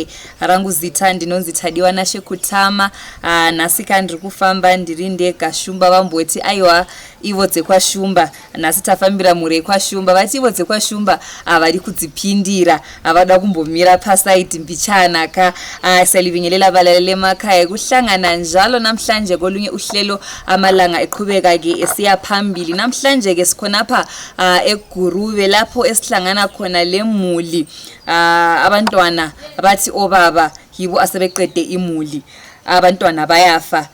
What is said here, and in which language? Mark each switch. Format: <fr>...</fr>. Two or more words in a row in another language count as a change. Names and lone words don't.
<sn>Rangu zita ndinonzi Tadiwa Nashekutama. Nhasi kandiri kufamba ndiri ndega. Shumba vamboti aiwa ivo dzekwashumba. Nhasi tafambira mure kwashumba. Vati ivo dzekwashumba vari kudzipindira, avada kumbomira pasaiti mbichanaka.</sn> <nd>Salivinyelela valalele makaya kuhlangana njalo namhlanje kolunye uhlelo amalanga eqhubeka ke esiya phambili. Namhlanje ke sikhonapha eGuruve lapho esihlangana khona lemuli. Abantwana abathi obaba yibo asebeqede imuli, abantwana bayafa.</nd>